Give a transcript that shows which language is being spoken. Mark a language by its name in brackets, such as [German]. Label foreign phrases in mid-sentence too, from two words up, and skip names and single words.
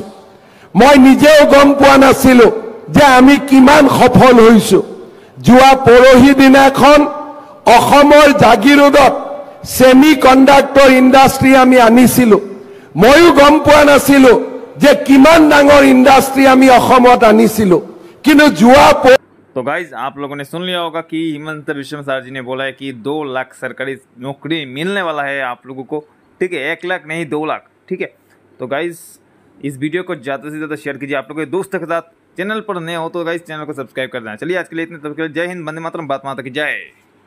[Assamese] মই নিজেও গম পোৱা নাছিলো যে আমি কিমান সফল হৈছো। যোৱা পৰহি দিনাখন অসমৰ জাগিৰোডত [English] semi conductor industry [Assamese] আমি আনিছিলো। ময়ো গম পোৱা নাছিলো যে কিমান ডাঙৰ ইণ্ডাষ্ট্ৰী আমি অসমত আনিছিলো। কিন্তু যোৱা [Hindi] तो गाइज आप लोगों ने सुन लिया होगा कि हिमंत बिश्व शर्मा जी ने बोला है कि 2 लाख सरकारी नौकरी मिलने वाला है आप लोगों को, ठीक है, 1 लाख नहीं 2 लाख, ठीक है। तो गाइज इस वीडियो को ज़्यादा से ज़्यादा शेयर कीजिए आप लोगों के दोस्तों के साथ। चैनल पर नए हो तो गाइज चैनल को सब्सक्राइब कर देना। चलिए आज के लिए इतने, तब के लिए जय हिंद, वंदे मातरम, भारत माता की जय।